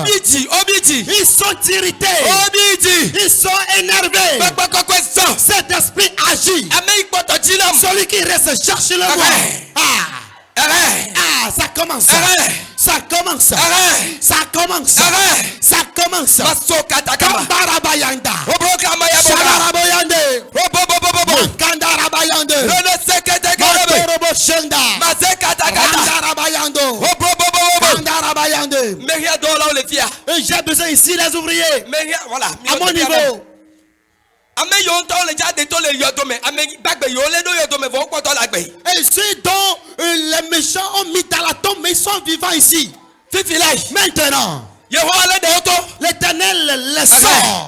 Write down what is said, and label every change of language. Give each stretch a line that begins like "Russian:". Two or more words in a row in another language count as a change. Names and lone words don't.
French: Ils sont irrités. Ils sont énervés. Cet esprit agit. Celui qui reste cherche le mot. Ça commence. Ça commence. Ça commence. Ça commence. Kambarabayanda. Shabarabayande. Kandarabayande. Mandoroboshenda. Kandarabayando. Kandarabayande. Et j'ai besoin ici les ouvriers. À mon niveau. Et ceux dont les méchants ont mis dans la tombe, mais ils sont vivants ici. Maintenant, l'Éternel les sort.